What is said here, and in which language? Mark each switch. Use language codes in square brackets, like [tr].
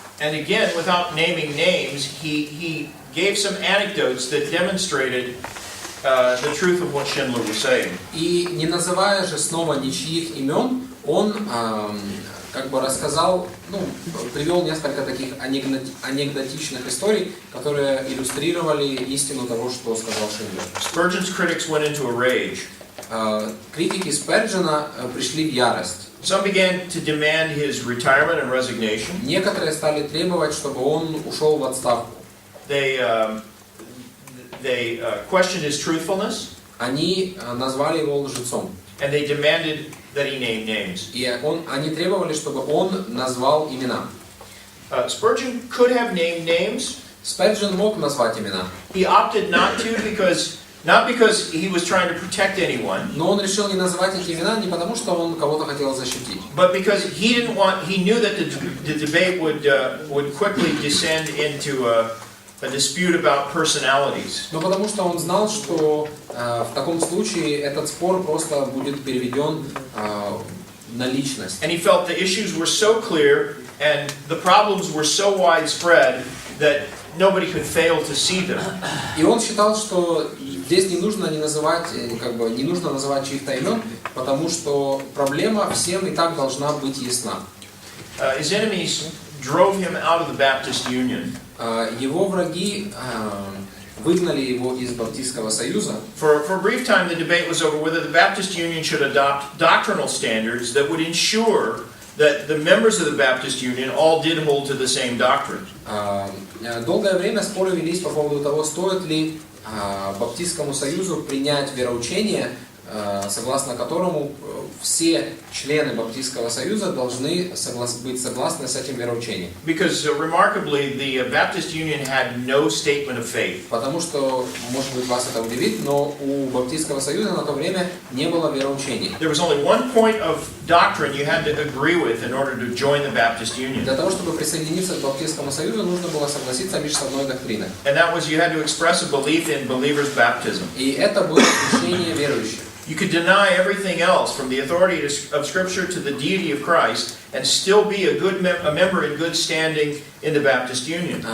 [en] And again, without naming names, he gave some anecdotes that demonstrated the truth of what Schindler was saying. [ru] И не называя же снова ничьих имен, он как бы рассказал, привел несколько таких анекдотичных историй, которые иллюстрировали истину того, что сказал Шиндлер. [en] Spurgeon's critics went into a rage. [ru] Критики Сперджена пришли в ярость. [en] Some began to demand his retirement and resignation. [ru] Некоторые стали требовать, чтобы он ушел в отставку. [en] They questioned his truthfulness. [ru] Они назвали его лжецом. [en] And they demanded that he name names. [ru] И они требовали, чтобы он назвал имена. [en] Spurgeon could have named names. [ru] Сперджен мог назвать имена. [en] He opted not to not because he was trying to protect anyone. [ru] Но он решил не называть эти имена не потому, что он кого-то хотел защитить. [en] But because he knew that the debate would quickly descend into a dispute about personalities. [ru] Но потому что он знал, что в таком случае этот спор просто будет переведен на личность. [en] And he felt the issues were so clear and the problems were so widespread that nobody could fail to see them. [ru] И он считал, что здесь не нужно называть чьих-то имен, потому что проблема всем и так должна быть ясна. [en] His enemies drove him out of the Baptist Union. [ru] Его враги выгнали его из Баптистского Союза. [en] For a brief time, the debate was over whether the Baptist Union should adopt doctrinal standards that would ensure that the members of the Baptist Union all did hold to the same doctrine. [ru] Долгое время споры велись по поводу того, стоит ли Баптистскому Союзу принять вероучение, согласно которому все члены Баптистского Союза должны быть согласны с этим вероучением. [en] Because remarkably, the Baptist Union had no statement of faith. [ru] Потому что, может быть, вас это удивит, но у Баптистского Союза на то время не было вероучений. [en] There was only one point of doctrine you had to agree with in order to join the Baptist Union. [ru] Для того, чтобы присоединиться к Баптистскому Союзу, нужно было согласиться лишь с одной доктриной. [en] And that was you had to express a belief in believers' baptism. [ru] И это было решение верующих. [en] You could deny everything else, from the authority of Scripture to the deity of Christ, and still be a member in good standing in the Baptist Union.